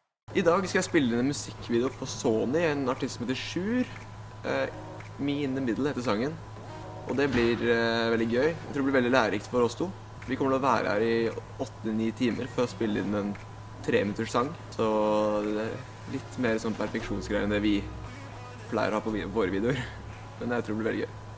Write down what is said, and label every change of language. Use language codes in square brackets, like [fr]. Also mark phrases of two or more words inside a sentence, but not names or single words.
[no] I dag skal jeg spille inn en musikkvideo på Sony, en artist som heter Sjur. Me in the Middle heter sangen. Og det blir veldig gøy. Jeg tror det blir veldig lærerikt for oss to. Vi kommer til å være her i 8-9 timer for å spille inn en 3-minutters sang. Så det er litt mer sånn perfeksjonsgreier enn det vi pleier å ha på våre videoer. Men jeg tror det blir veldig gøy.